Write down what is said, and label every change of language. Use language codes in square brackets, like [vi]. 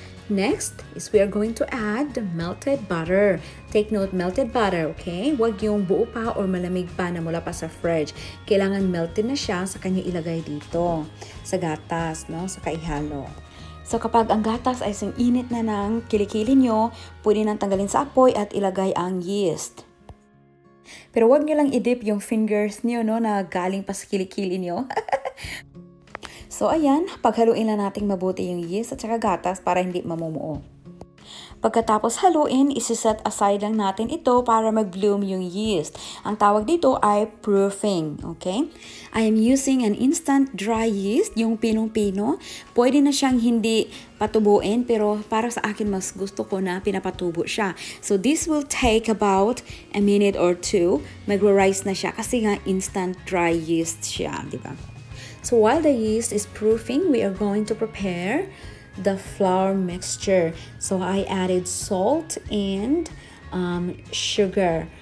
[en] Next is we are going to add the melted butter. Take note, melted butter, okay? [tl] Huwag yung buo pa or malamig pa na mula pa sa fridge. Kailangan melted na siya sa kanya ilagay dito sa gatas, no? Sa kaihalo. So kapag ang gatas ay init na ng kilikili nyo, pwede nang tanggalin sa apoy at ilagay ang yeast. Pero huwag nyo lang i-dip yung fingers nyo, no, na galing pa sa kilikili nyo. So ayan, paghaluin lang nating mabuti yung yeast at saka gatas para hindi mamumuo. Pagkatapos haluin, isi-set aside lang natin ito para mag-bloom yung yeast. Ang tawag dito ay proofing, okay? [en] I am using an instant dry yeast, [tl] yung pinong-pino. Pwede na siyang hindi patubuin, pero para sa akin mas gusto ko na pinapatubo siya. [en] So this will take about a minute or two. [tl] Magre-rise na siya kasi nga instant dry yeast siya, di ba? [en] So while the yeast is proofing, we are going to prepare the flour mixture. So I added salt and sugar.